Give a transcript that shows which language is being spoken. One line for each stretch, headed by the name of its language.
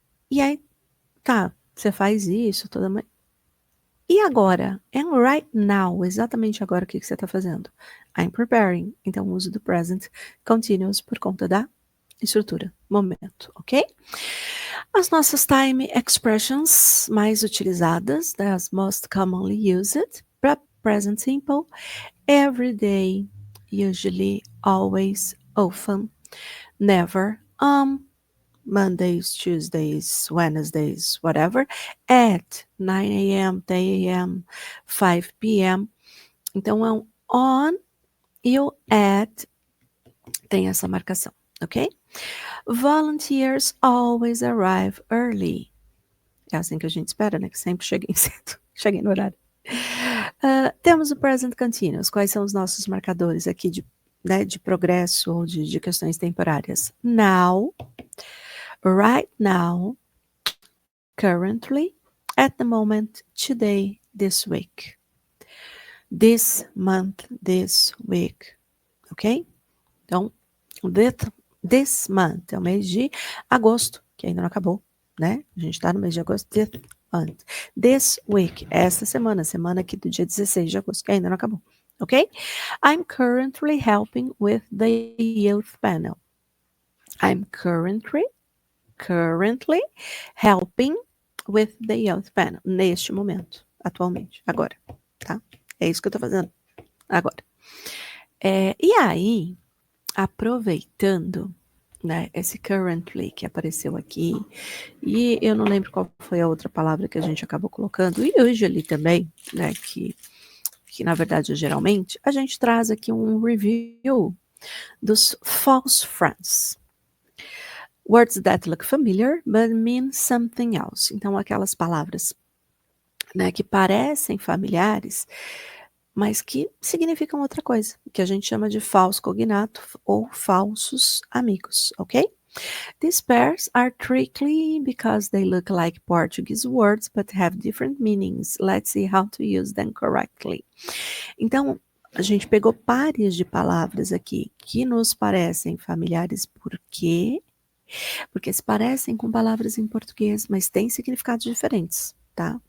Portuguese: E aí, tá, você faz isso toda manhã. E agora?
English: And right now,
Portuguese: exatamente agora o que você está fazendo?
English: I'm preparing.
Portuguese: Então, o uso do present continuous por conta da estrutura, momento, ok? As nossas
English: time expressions
Portuguese: mais utilizadas,
English: as most commonly used, present simple, every day, usually, always, often, never, Mondays, Tuesdays, Wednesdays, whatever, at 9 a.m., 10 a.m., 5 p.m.
Portuguese: Então, é um on e o at tem essa marcação, ok?
English: Volunteers always arrive early.
Portuguese: É assim que a gente espera, né? Que sempre cheguem cedo, cheguem no horário. Temos o present continuous. Quais são os nossos marcadores aqui de progresso ou de questões temporárias?
English: Now, right now, currently, at the moment, today, this week. This month, this week. Ok?
Portuguese: Então, this month é o mês de agosto, que ainda não acabou, né? A gente tá no mês de agosto.
English: This month.
Portuguese: This week, essa semana aqui do dia 16 de agosto, que ainda não acabou. Ok?
English: I'm currently helping with the youth panel. I'm currently helping with the youth panel.
Portuguese: Neste momento, atualmente, agora. tá? É isso que eu tô fazendo agora. E aí, aproveitando, né, esse currently que apareceu aqui, e eu não lembro qual foi a outra palavra que a gente acabou colocando, e usually também, né, que na verdade geralmente, a gente traz aqui um review dos false friends.
English: Words that look familiar, but mean something else.
Portuguese: Então, aquelas palavras, né, que parecem familiares, mas que significam outra coisa, que a gente chama de falso cognato ou falsos amigos, ok?
English: These pairs are tricky because they look like Portuguese words but have different meanings. Let's see how to use them correctly.
Portuguese: Então, a gente pegou pares de palavras aqui que nos parecem familiares por quê? Porque se parecem com palavras em português, mas têm significados diferentes, tá?